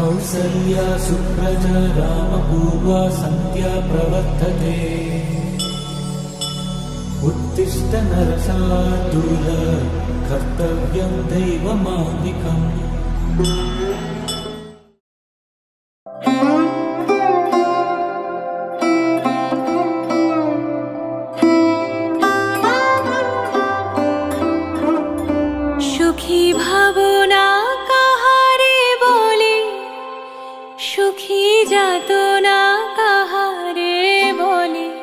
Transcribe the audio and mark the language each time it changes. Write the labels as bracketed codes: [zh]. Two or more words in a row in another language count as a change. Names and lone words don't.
[sa] कौसल्या सुप्रजा रामपूर्वा सन्ध्या प्रवर्तते। उत्तिष्ठ नरशार्दूल कर्तव्यं दैवमान्निकम्। [bn] সুখী ভাবনা কাহারে বলে, সুখী যাতনা কাহারে বলে।